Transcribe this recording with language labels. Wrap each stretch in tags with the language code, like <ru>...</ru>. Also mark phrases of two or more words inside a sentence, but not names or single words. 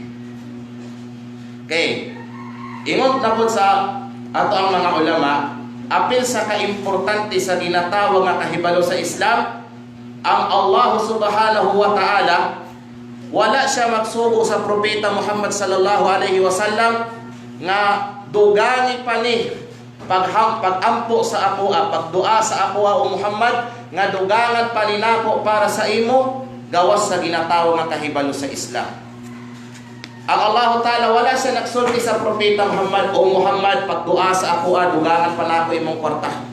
<ceb>Okay. Ingon na po sa ato ang mga ulama, apil sa kaimportante sa ginatawag nga kahibalo sa Islam, ang</ceb> <ar>الله سبحانه وتعالى,</ar> <ceb>wala siya magsugo sa propeta Muhammad</ceb> <ar>صلى الله عليه وسلم</ar> <ceb>nga dugani pa ni pagampo sa apoa, pagdua sa apoa o Muhammad nga dugangan pa ni nako para sa imo gawas sa ginatawag nga kahibalo sa Islam. Ang</ceb> <ar>الله تعالى</ar> <ceb>wala siya nagsulti sa propeta Muhammad, o Muhammad, pagdua sa apoa dugangan pa nako imong kwarta.</ceb>